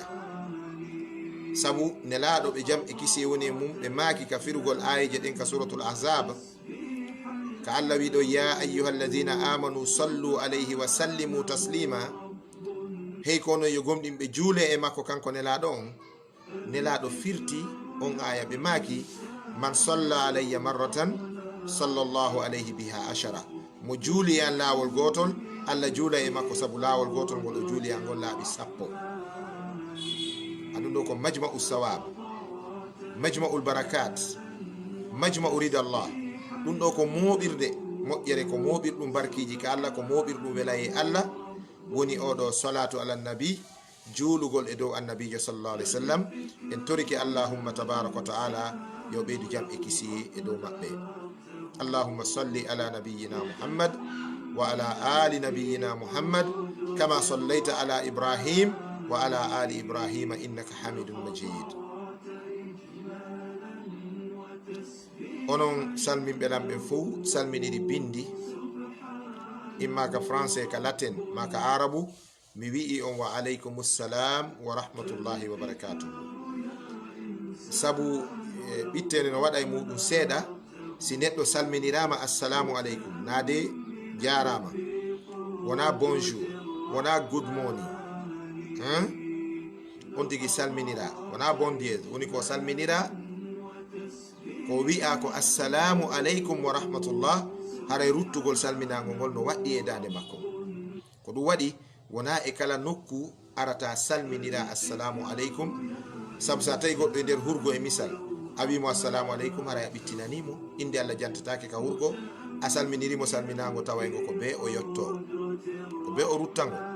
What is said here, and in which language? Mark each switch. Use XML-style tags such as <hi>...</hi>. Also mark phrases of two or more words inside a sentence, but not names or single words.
<ff>Sabu nelaɗo ɓe jam e kisi woni mum ɓe maaki ka firugol ayije ɗen ka suratul ahzab, ka Allah wiɗo</ff> <ar>يا أيها الذين آمنوا صلوا عليه وسلموا تسليما.</ar> <ff>Hey kono yo gomɗinɓe juule e makko kanko nelaɗo on, nelaɗo firti on aya ɓe maaki</ff> <ar>من صلى علي مرة صلى الله عليه بها عشرا.</ar> <ff>Mo juuli an laawol gotol, Allah juula e makko sabu laawol gotol ngol o juuli an ngol laaɓi 10. Aɗum ɗo ko</ff> <ar>مجمع ثواب مجمع البركات مجمع رضا الله.</ar> <ff>Ɗum ɗo ko moɓirde moƴƴere, ko moɓirɗum barkiji ka Allah, ko moɓirɗum welaye Allah, woni oɗo</ff> <ar>صلاة على النبي,</ar> <ff>juulugol e dow annabijo</ff> <ar>صلى الله عليه وسلم.</ar> <ff>En toriki</ff> <ar>اللهم تبارك وتعالى</ar> <ff>yo ɓeydu jam e kisi e dow maɓɓe.</ff> <ar>اللهم صل على نبينا محمد وعلى آل نبينا محمد كما صليت على إبراهيم وعلى آل إبراهيم إنك حميد مجيد.</ar> <ff>Onon salminɓe lamɓe fof salminiri bindi, imma ka français ka latin ma ka arabu, mi wi'i on</ff> <ar>وعليكم السلام ورحمة الله وبركاته.</ar> <ff>Sabu ɓittene no waɗa e muɗum seeɗa, si neɗɗo salminirama</ff> <ar>السلام عليكم</ar> <ff>naade jarama, wona bonjour, wona</ff> <en>good morning,</en> <ff>on tigi salminira wona bon dies woni ko salminira ko wi'a ko</ff> <ar>السلام عليكم ورحمة الله</ar> <ff>haray ruttugol salminago ngol no waɗɗi e dande makko ko ɗum waɗi wona e kala nokku arata salminira</ff> <ar>السلام عليكم</ar> <ff>sabu sa tawi goɗɗo e nder hurgo e misal a wimo</ff> <ar>السلام عليكم</ar> <ff>haray a ɓittinanimo inde Allah jantatake ka hurgo a salminirimo salminago tawaygo ko be o yetto ko be o ruttango</ff>